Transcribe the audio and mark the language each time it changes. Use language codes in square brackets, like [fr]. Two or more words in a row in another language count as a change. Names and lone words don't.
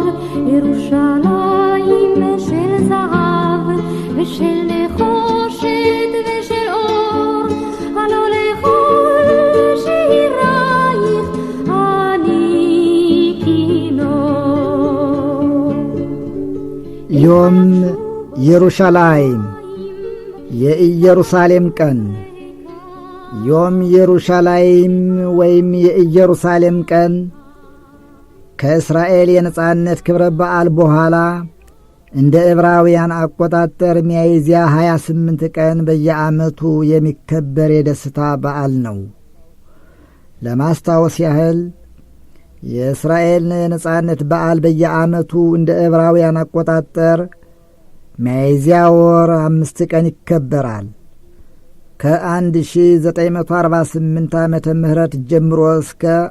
[he] ירושלים של זהב ושל נחושת ושל אור, הלא לכל שירייך אני כינור. יום ירושלים [am] የኢየሩሳሌም ቀን። [he] יום ירושלים [am] ወይም የኢየሩሳሌም ቀን ከእስራኤል የነጻነት ክብረ በዓል በኋላ እንደ ዕብራውያን አቆጣጠር ሚያዝያ 28 ቀን በየዓመቱ የሚከበር የደስታ በዓል ነው። ለማስታወስ ያህል የእስራኤል የነጻነት በዓል በየዓመቱ እንደ ዕብራውያን አቆጣጠር ሚያዝያ ወር 5 ቀን ይከበራል። ከ1948 ዓመተ ምህረት ጀምሮ እስከ